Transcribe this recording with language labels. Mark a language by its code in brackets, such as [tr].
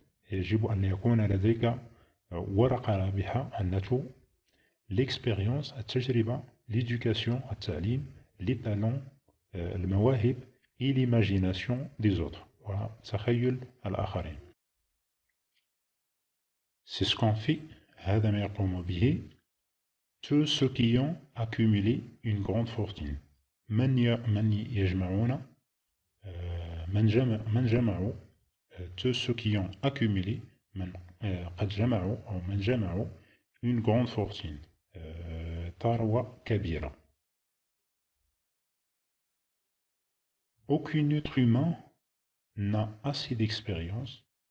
[ar] يجب أن يكون لديك ورقة رابحة، [fr] un atout. L'expérience [ar] التجربة، [fr] l'éducation [ar] التعليم، [fr] les talents [ar] المواهب [fr] et l'imagination des autres [ar] وتخيل الآخرين. [fr] C'est ce qu'on fait، [ar] هذا ما يقوم به [fr] tous ceux qui ont accumulé une grande fortune. [ar] من يجمعون من جمعوا [fr] tous ceux qui ont accumulé من قد جمعوا أو من جمعوا une grande fortune [ar] ثروة كبيرة. [fr] Aucun être humain n'a assez d'expérience.